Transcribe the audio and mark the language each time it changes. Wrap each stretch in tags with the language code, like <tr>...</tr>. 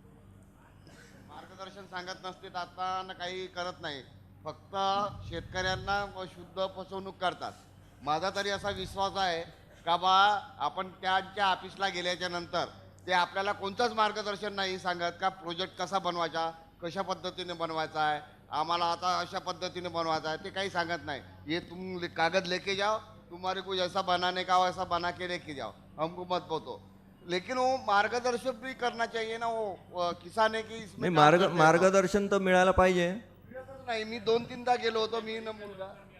<mr>मार्गदर्शन सांगत नसते आता ना, काही करत नाही, फक्त शेतकऱ्यांना शुद्ध फसवणूक करतात. माझा तरी असा विश्वास आहे का बा आपण त्यांच्या ऑफिसला गेल्याच्या नंतर ते आपल्याला कोणतंच मार्गदर्शन नाही सांगत का प्रोजेक्ट कसा बनवायचा, कशा पद्धतीने बनवायचा आहे, आम्हाला आता अशा पद्धतीने बनवायचा आहे, ते काही सांगत नाही.</mr> <hi>ये तुम कागज लेके जाओ, तुम्हारे को ऐसा बनाने का वैसा बना के लेके जाओ, हमको मत बोलो. लेकिन वो मार्गदर्शन भी करना चाहिए ना. वो किसान है की इसमें</hi> <mr>नाही, मार्गदर्शन तर मिळायला पाहिजे. नाही, मी 2-3दा गेलो होतो, मी ना मुलगा.</mr>